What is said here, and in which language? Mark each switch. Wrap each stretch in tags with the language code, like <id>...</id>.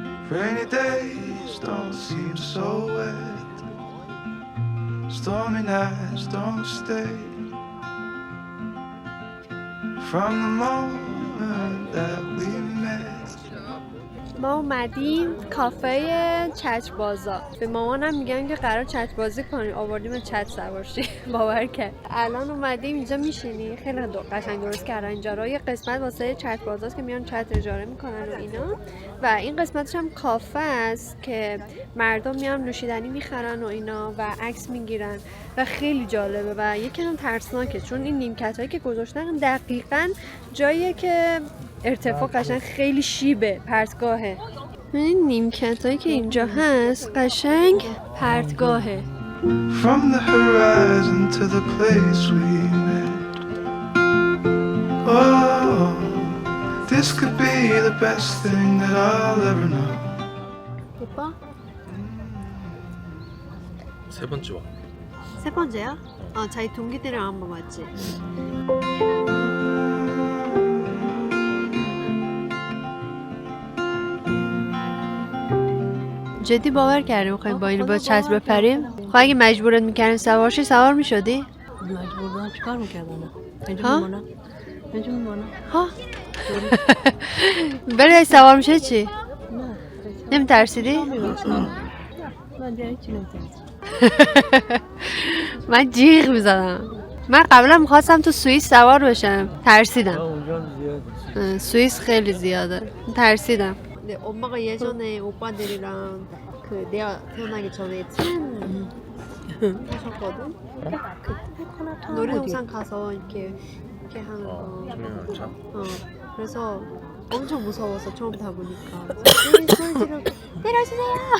<en>Rainy days don't seem so wet, stormy nights don't stay. From the moment that we met,</en> <fa>ما اومدیم کافه چتر بازا. به مامانم میگن که قرار چتر بازی کنیم. آوردیم چتر سوار شیم. باور کرد. الان اومدیم اینجا میشینی. خیلی قشنگ درست کردن اینجا رو. یه قسمت واسه چتر بازاست که میان چتر اجاره میکنن و اینا. و این قسمتش هم کافه است که مردم میان نوشیدنی میخرن و اینا و عکس میگیرن و خیلی جالبه و یکم ترسناکه چون این نیمکتایی که گذاشتن دقیقاً جاییه که ارتفاع قشنگ خیلی شیبه، پرتگاهه. این نیمکتایی که اینجا هست قشنگ پرتگاهه.</fa> <en>from the horizon to the place we met. Oh, this could be the best thing that I'll ever know.</en> <fa>بابا</fa> <ko>세 번째 와. 세 번째야? 자기 동기들이랑 한번 왔지.</ko> <fa>جدی باور کردی میخوایم با این با چسب بپریم؟ خب اگه مجبورت میکردیم سوار شی سوار میشدی؟ مجبور بودم چیکار میکردم؟ اینجا ها؟ میمونم. اینجا میمونم. ها بری سوار میشه چی؟ نه. نمیترسیدی؟ من دیگه هیچی نمی‌تونم. من جیغ میزدم. من قبلا میخواستم تو سوئیس سوار بشم ترسیدم. اونجا زیاده. 스위스 خیلی زیاده. ترسیدم.</fa> <ko>근데 엄마가 예전에 오빠들이랑 그 내가 태어나기 전에 참 하셨거든. 놀이동산 가서 이렇게 하는 거. 소리가 참. 그래서 엄청 무서워서 처음 타보니까 소리 지르고 내려주세요.</ko>